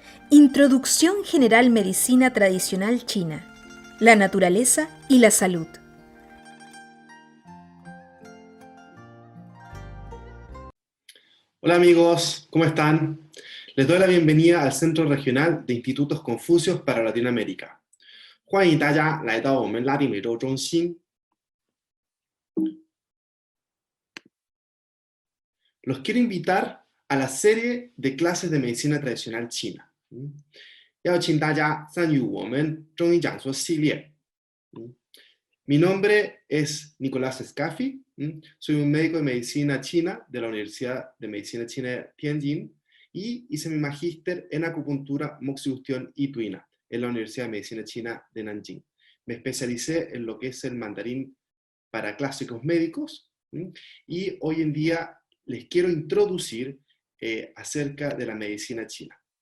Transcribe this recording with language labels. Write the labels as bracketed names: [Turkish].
[Spanish] Introducción General Medicina Tradicional China. La naturaleza y la salud. Hola amigos, ¿cómo están? Les doy la bienvenida al Centro Regional de Institutos Confucios para Latinoamérica. [Chinese] 欢迎大家来到我们拉丁美洲中心。 [Spanish] Los quiero invitar a la serie de clases de medicina tradicional china. [Chinese] 邀请大家参与我们中医讲座系列。 [Spanish] Mi nombre es Nicolás Scaffi, soy un médico de medicina china de la Universidad de Medicina China de Tianjin y hice mi magíster en acupuntura, moxibustión y tuina en la Universidad de Medicina China de Nanjing. Me especialicé en lo que es el mandarín para clásicos médicos y hoy en día les quiero introducir acerca de la medicina china.